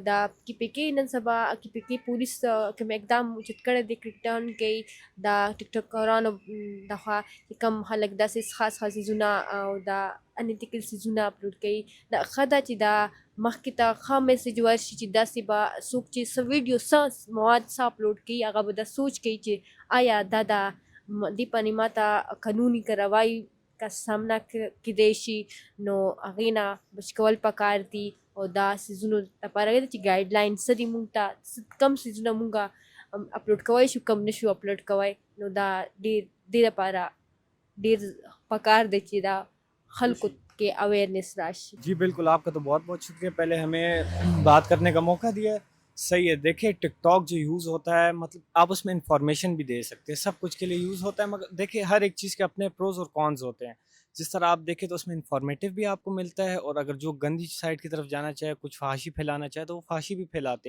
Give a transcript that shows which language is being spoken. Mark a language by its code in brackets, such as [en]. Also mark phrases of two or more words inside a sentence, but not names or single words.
[ps] دا کیپیکې نن سبا کیپیکې پولیس کوم اقدام اوچت کړی دی [en] crack down [ps] کوي دا ټیک ټاکرانو لخوا چې کوم خلک داسې خاص خاص څیزونه او دا انیتیکل څیزونه اپلوډ کوي. دا ښه ده چې دا مخکې ته ښه میسج ورشي چې داسې به څوک چې څه ویډیو څه مواد څه اپلوډ کوي هغه به دا سوچ کوي چې آیا دا دې باندې ماته قانوني [ur] کاروائی کا سامنا [ps] کیدای شي، نو هغې نه بچ کول پکار دي او دا څیزونو لپاره چې ګایډ لاین څه دي مونږ ته کم څیزونه مونږ اپلوډ کوی شو کم نشو اپلوډ کوی، نو دا دې لپاره ډېر پکار دی چې دا خلکو کې اویئرنیس راشي. [ur] جی بالکل، آپ کا تو بہت بہت شکریہ پہلے ہمیں بات کرنے کا موقع دیا ہے. صحیح ہے. دیکھیں ٹک ٹاک جو یوز ہوتا ہے مطلب آپ اس میں انفارمیشن بھی دے سکتے ہیں، سب کچھ کے لیے یوز ہوتا ہے، مگر دیکھیں ہر ایک چیز کے اپنے [en] pros and cons [ur] ہوتے ہیں. جس طرح آپ دیکھیں تو اس میں انفارمیٹیو بھی آپ کو ملتا ہے، اور اگر جو گندی سائڈ کی طرف جانا چاہے، کچھ فحاشی پھیلانا چاہے تو وہ فحاشی بھی پھیلاتے ہیں.